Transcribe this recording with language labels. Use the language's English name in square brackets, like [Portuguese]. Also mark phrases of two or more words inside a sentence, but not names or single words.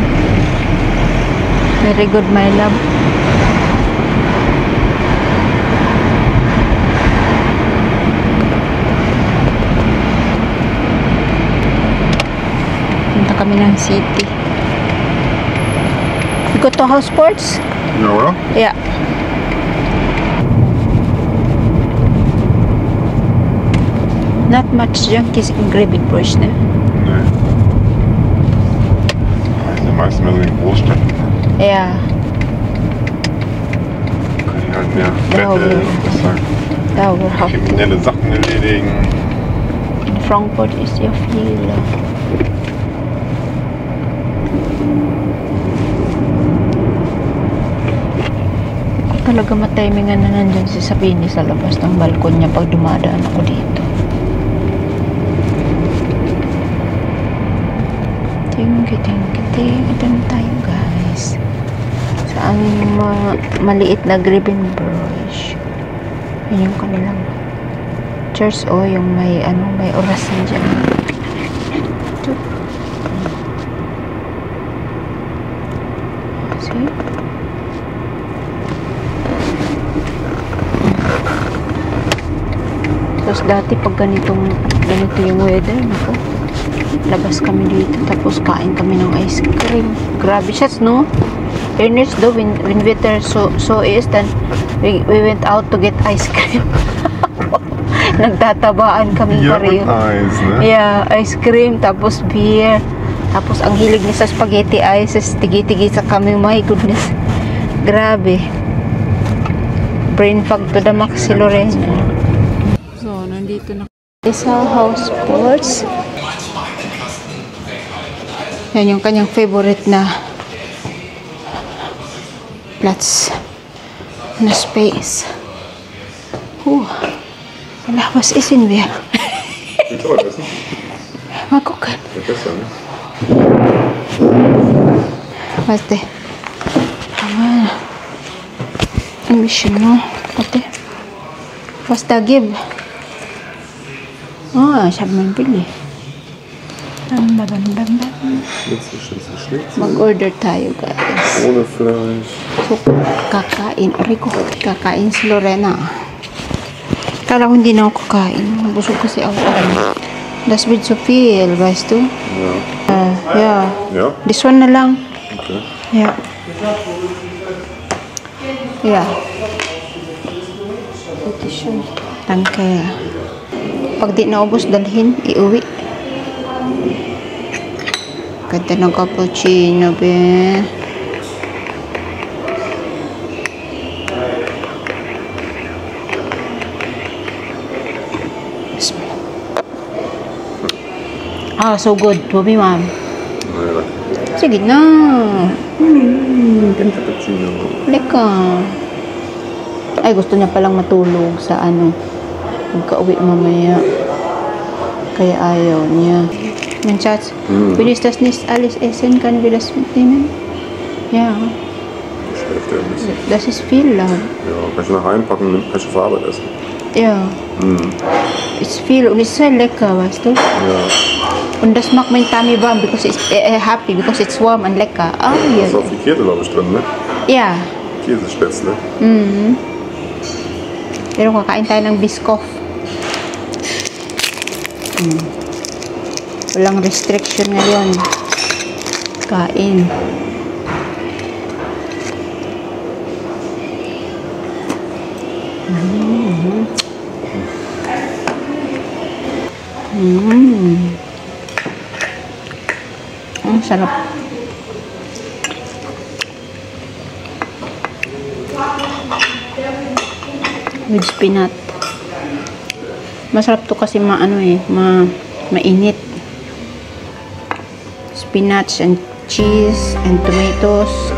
[English] Very good, my love. [Filipino] Punta kami ng city. [English] You go to house sports? [German] Ja, oder? [English] Yeah. Not much junkies in Grevenbroich, ne? [German] Nee. Die meisten mehr so in Großstädten. [English] Yeah. [German] Können die halt mehr Ja, Wette okay. und das halt [English] That will help. [German] kriminelle Sachen erledigen. In Frankfurt ist ja viel. [Filipino] Talaga matimingan na nandyan si Sabini sa labas ng balkon niya pag dumadaan ako dito. [English] Thank you tayo guys. [Filipino] Sa aming maliit na Grevenbroich. Yun yung kanilang church yung may may orasan dyan. Ito. See? Tapos dati pag ganito yung weather, nako, labas kami dito tapos kain kami ng [English] ice cream. [Filipino] Grabe siya, no? [English] Ernest though, when weather so is, then we went out to get ice cream. [Filipino] Nagtatabaan kami Bier pareho. [German] und Eis, ne? [English] Yeah, ice cream, [Filipino] tapos beer. Tapos ang hilig niya sa [English] spaghetti ice, [Filipino] tigi-tigi sa kami, [English] my goodness. Grabe. Brain fog to the max si Lorena. [Filipino] So, nandito na sa house sports. Yan yung kanyang favorite na Platz na space. Wala, [German] was isin wir? Willst du was essen? Mal gucken. Ja, besser, ne? Warte. Ein bisschen, no? Warte. Was da gibt? Ich habe mein Billy. Schnitzel. [Filipino] Mag-order tayo, guys. [German] Ohne Fleisch. [Filipino] So, kakain. Rico, kakain si Lorena. Kala ko hindi na ako kakain. Nabusog kasi ako. [German] Das wird zu viel, weißt du? Ja. Ja. [English] This one [Filipino] na lang. [German] Okay. Ja. Ja. Bitte schön. Danke. [Filipino] Pag di naubos, dalhin, iuwi. Ganda ng cappuccino, be. [English] So good. Bobby, ma'am. [German] Naja, [Filipino] Sige na. [German] den Cappuccino. Leka. [Filipino] Ay, gusto niya palang matulog sa pagka-uwi mamaya. Kaya ayaw niya. [German] Mein Schatz, will ich das nicht alles essen? Können wir das mitnehmen? Ja. Das hilft ja ein bisschen. Das ist viel, Love. Ja, kann ich nachher einpacken und kann ich auf Arbeit essen. Ja. Ist viel und ist sehr lecker, weißt du? Ja. Und das macht mein Tummy warm [English] because it's happy because it's warm and [German] lecker. Oh, Da ja. ist auch viel Käse, glaube ich, drin, ne? Ja. Käsespätzle. [Filipino] Pero kakain tayo ng Biscoff. Walang restriction ngayon. Kain. Ang sarap. With spinach. Masarap to kasi mainit. [English] Spinach and cheese and tomatoes.